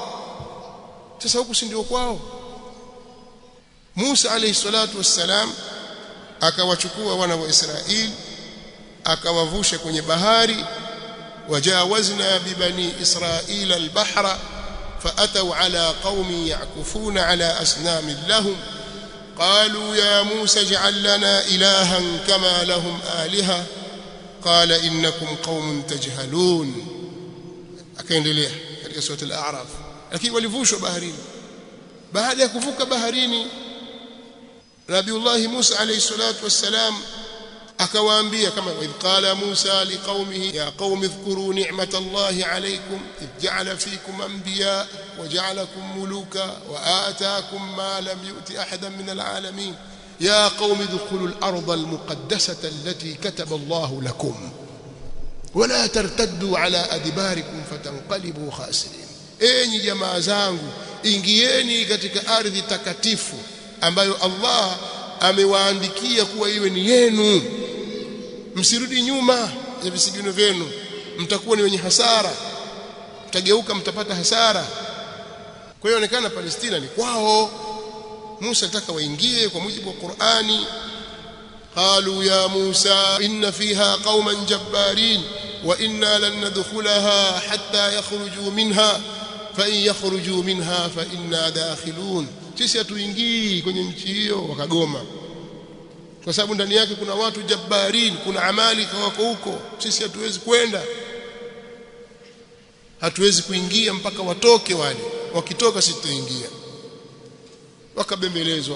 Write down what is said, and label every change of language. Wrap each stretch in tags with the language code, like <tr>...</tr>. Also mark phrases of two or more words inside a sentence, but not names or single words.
<sw>Sasa huku si ndio kwao? Musa</sw> <ar>عليه الصلاة والسلام</ar> <sw>akawachukua wana wa Israeli akawavusha kwenye bahari,</sw> <ar>وجاوزنا ببني إسرائيل البحر فأتوا على قوم يعكفون على أصنام لهم قالوا يا موسى اجعل لنا إلها كما لهم آلهة قال إنكم قوم تجهلون.</ar> <sw>Akaendelea katika sura al-A'raf. Lakini walivushwa baharini. Baada ya kuvuka baharini, Nabiullah Musa</sw> <ar>عليه الصلاة والسلام</ar> <sw>akawaambia, kama</sw> <ar>إذ قال موسى لقومه يا قوم اذكروا نعمة الله عليكم إذ جعل فيكم أنبياء وجعلكم ملوكا وآتاكم ما لم يؤت أحدا من العالمين يا قوم ادخلوا الأرض المقدسة التي كتب الله لكم ولا ترتدوا على أدباركم فتنقلبوا خاسرين.</ar> <sw>Enyi jamaa zangu, ingieni katika ardhi takatifu ambayo Allah amewaandikia kuwa iwe ni yenu, msirudi nyuma ya visigino vyenu, mtakuwa ni wenye hasara, mtageuka mtapata hasara. Kwa hiyo onekana Palestina ni kwao. Musa ataka waingie kwa mujibu wa Qur'ani.</sw> <ar>قالوا يا موسى إن فيها قوما جبارين وإنا لن ندخلها حتى يخرجوا منها فإن يخرجوا منها فإنا داخلون.</ar> <sw>Sisi hatuingii kwenye nchi hiyo, wakagoma. kwa sababu ndani yake kuna watu jabbarin, kuna amali wako huko. Sisi hatuwezi kwenda, hatuwezi kuingia mpaka watoke wale, wakitoka sisi tuingia. Wakabembelezwa.</sw>